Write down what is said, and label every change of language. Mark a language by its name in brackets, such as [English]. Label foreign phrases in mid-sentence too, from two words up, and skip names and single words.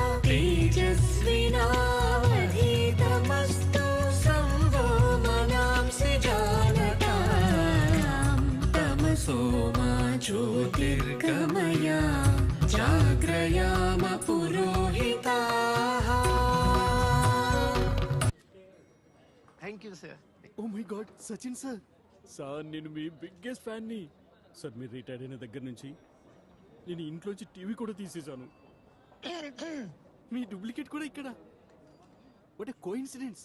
[Sanskrit] तेजस्विनावधीतमस्तु संवो मनांसि जानताम्. तमसो मा ज्योतिर्गमय जाग्रयाम पुरोहिताः. [English] Thank you sir. Oh my God, [Telugu] సచిన్ సార్. సార్ నేను మీ [English] biggest fan. [Telugu] సార్ మీరు రిటైర్ అయిన దగ్గర నుంచి నేను ఇంట్లోంచి టీవీ కూడా తీసేశాను. మీ డూప్లికేట్ కూడా ఇక్కడ. [English] What a coincidence.